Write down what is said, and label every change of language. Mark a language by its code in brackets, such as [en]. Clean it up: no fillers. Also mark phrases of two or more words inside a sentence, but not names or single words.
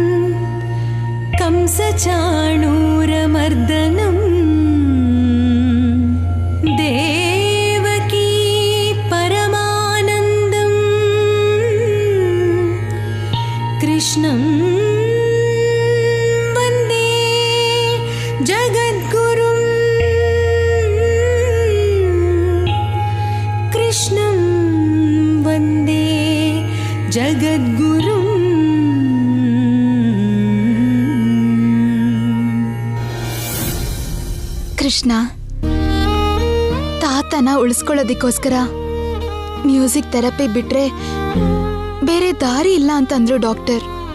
[sa] कंसचाणूरमर्दनं देवकी परमानन्दं कृष्णं वन्दे जगद्गुरुं कृष्णं वन्दे ಜಗದ್ಗುರು. [kn] ಕೃಷ್ಣ, ತಾತನ ಉಳಿಸ್ಕೊಳ್ಳೋದಿಕ್ಕೋಸ್ಕರ [en] music therapy [kn] ಬಿಟ್ರೆ ಬೇರೆ ದಾರಿ ಇಲ್ಲ ಅಂತಂದ್ರು ಡಾಕ್ಟರ್.